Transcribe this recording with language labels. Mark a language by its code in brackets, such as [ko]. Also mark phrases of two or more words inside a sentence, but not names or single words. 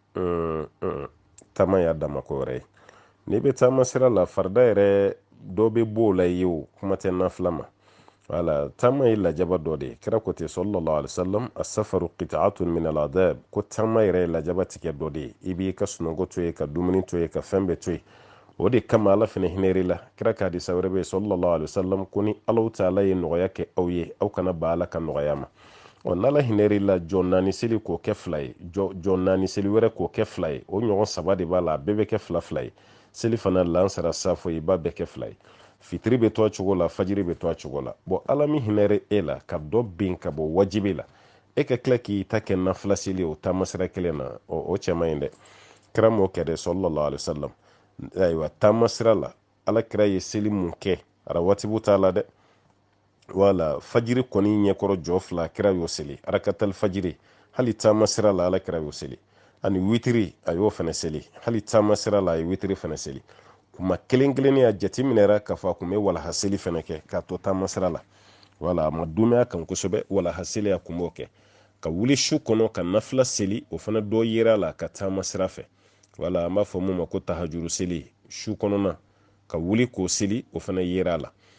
[bm] taama y'a dama ko wɛrɛ ye n'i bɛ taama sira la farida yɛrɛ dɔ bɛ b'o la ye o kuma tɛ nafila ma wala taama ye lajaba dɔ de ye kira ko ten [ar] صلى الله عليه وسلم السفر قطعة من الأدب [bm] ko taama yɛrɛ ye lajaba tigɛ dɔ de ye i b'i ka sunɔgɔ to ye ka dumuni to ye ka fɛn bɛɛ to ye o de kama ala fana hinɛri la kira ka hadisa wɛrɛ bɛ yen [ar] صلى الله عليه وسلم [bm] ko ni [ar] الله تعالى [bm] ye nɔgɔya kɛ aw ye aw kana ba ala ka nɔgɔya ma n'ala hinɛri la jɔ 4 seli k'o kɛ 2 ye jɔ 4 seli wɛrɛ k'o kɛ 2 ye o ɲɔgɔn 3 de b'a la a bɛɛ bɛ kɛ 2 ye seli fana lansara safo i b'a bɛɛ kɛ 2 ye fitiri bɛ to a cogo la fajiri bɛ to a cogo la ala min hinɛri e la ka dɔ bin ka bɔ wajibi la e ka tila k'i ta kɛ nafila seli o taamasira kelen na o cɛ man ɲi dɛ kira m'o kɛ dɛ [ar] صلى الله عليه وسلم [bm] ayiwa taamasira la ala kira ye seli mun kɛ rawatibu t'a la dɛ wala fajiri kɔni ɲɛkɔrɔ jɔ 2 kira y'o seli arakatal fajiri hali taama sira la ala kira y'o seli ani witiri a y'o fana seli hali taama sira la a ye witiri fana seli kuma kelen kelen a jateminɛra k'a fɔ a kun bɛ walaha seli fana kɛ k'a to taama sira la wala a ma dumaya kan kosɛbɛ walaha seli a kun b'o kɛ ka wuli su kɔnɔ ka nafila seli o fana dɔ yera la ka taama sira fɛ wala an b'a fɔ mun ma ko tahajuru seli su kɔnɔna ka wuli k'o seli o fana yera la